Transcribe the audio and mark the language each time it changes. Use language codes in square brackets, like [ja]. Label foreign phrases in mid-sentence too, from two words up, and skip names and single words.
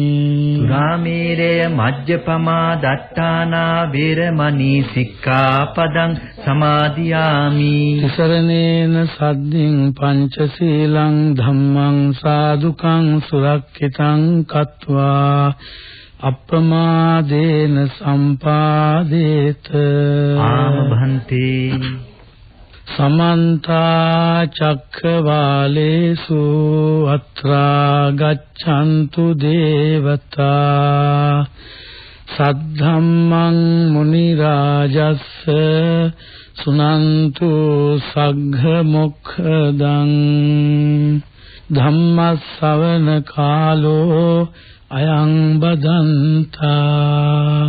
[pi] සුරාමේරය මජ්ජපමා දට්ඨානා වේරමණී සික්ඛාපදං සමාදියාමි. තිසරණේන සද්ධින් පංචශීලං ධම්මං සාදුකං සුරක්ඛිතං කତ୍වා අප්‍රමාදේන සම්පාදේත. ආම භන්තේ. සමන්ත චක්ඛවාලේසු අත්‍රා ගච්ඡන්තු දේවතා සද්ධම්මං මුනි රාජස්ස සුනන්තු සග්ග මොක්ඛදං ධම්මස්සවන කාලෝ අයං බදන්තා.